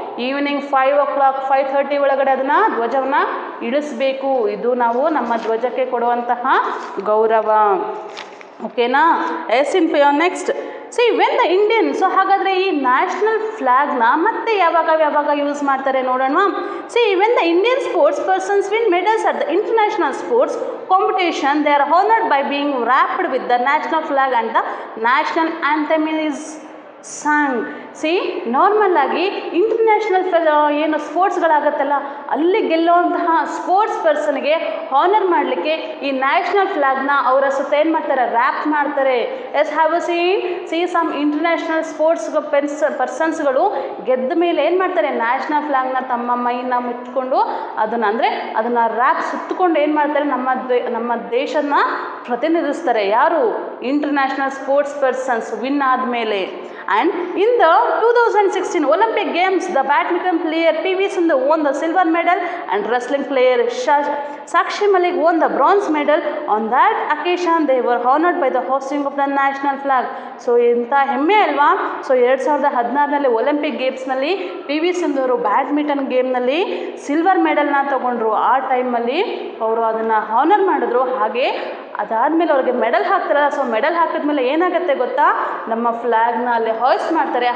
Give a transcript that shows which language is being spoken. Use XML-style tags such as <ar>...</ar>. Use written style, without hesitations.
<kn>Evening 5 o'clock 5:30 ಒಳಗಡೆ ಅದನ್ನು ಧ್ವಜವನ್ನು ಇಳಿಸ್ಬೇಕು. ಇದು ನಾವು ನಮ್ಮ ಧ್ವಜಕ್ಕೆ ಕೊಡುವಂತಹ ಗೌರವ, ಓಕೆನಾ.</kn> <en>Yes in next see when the Indian.</en> <kn>So ಹಾಗಾದರೆ ಈ ನ್ಯಾಷನಲ್ ಫ್ಲ್ಯಾಗ್ನ ಮತ್ತೆ ಯಾವಾಗ ಯೂಸ್ ಮಾಡ್ತಾರೆ ನೋಡೋಣ.</kn> <en>See when the Indian sports persons win medals at the international sports competition, they are honored by being wrapped with the national flag and the national anthem is sung.</en> <kn>C normal ಆಗಿ international ಏನು ಸ್ಪೋರ್ಟ್ಸ್ಗಳಾಗತ್ತಲ್ಲ, ಅಲ್ಲಿ ಗೆಲ್ಲುವಂತಹ sports ಪರ್ಸನ್ಗೆ honour ಮಾಡಲಿಕ್ಕೆ ಈ national ಫ್ಲ್ಯಾಗ್ನ ಅವರ ಸುತ್ತ ಏನು ಮಾಡ್ತಾರೆ, rap ಮಾಡ್ತಾರೆ. S have C some international sports ಪರ್ಸನ್ಸ್ಗಳು ಗೆದ್ದ ಮೇಲೆ ಏನು ಮಾಡ್ತಾರೆ, ನ್ಯಾಷನಲ್ ಫ್ಲ್ಯಾಗ್ನ ತಮ್ಮ ಮೈನ ಮುಚ್ಕೊಂಡು ಅದನ್ನು ರ್ಯಾಪ್ ಸುತ್ತಕೊಂಡು ಏನು ಮಾಡ್ತಾರೆ, ನಮ್ಮ ದೇಶನ ಪ್ರತಿನಿಧಿಸ್ತಾರೆ. ಯಾರು, ಇಂಟರ್ನ್ಯಾಷನಲ್ ಸ್ಪೋರ್ಟ್ಸ್ ಪರ್ಸನ್ಸ್ ವಿನ್ ಆದಮೇಲೆ.</kn> <en>And in the 2016 Olympic Games, the badminton player PV Sindhu won the silver medal and wrestling player Sakshi Malik won the bronze medal. On that occasion, they were honored by the hosting of the national flag.</en> <kn>So ಇಂಥ ಹೆಮ್ಮೆ ಅಲ್ವಾ. So 2016 Olympic ಗೇಮ್ಸ್ನಲ್ಲಿ PV Sindhu ಅವರು badminton ಗೇಮ್ನಲ್ಲಿ silver ಮೆಡಲ್ನ ತೊಗೊಂಡ್ರು. ಆ ಟೈಮಲ್ಲಿ ಅವರು ಅದನ್ನು honour ಮಾಡಿದ್ರು. ಹಾಗೆ ಅದಾದಮೇಲೆ ಅವ್ರಿಗೆ ಮೆಡಲ್ ಹಾಕ್ತಾರಲ್ಲ, ಸೊ ಮೆಡಲ್ ಹಾಕಿದ್ಮೇಲೆ ಏನಾಗುತ್ತೆ ಗೊತ್ತಾ, ನಮ್ಮ ಫ್ಲ್ಯಾಗ್ನ ಅಲ್ಲಿ ಹಾಯ್ಸ್ಟ್ ಮಾಡ್ತಾರೆ.</kn>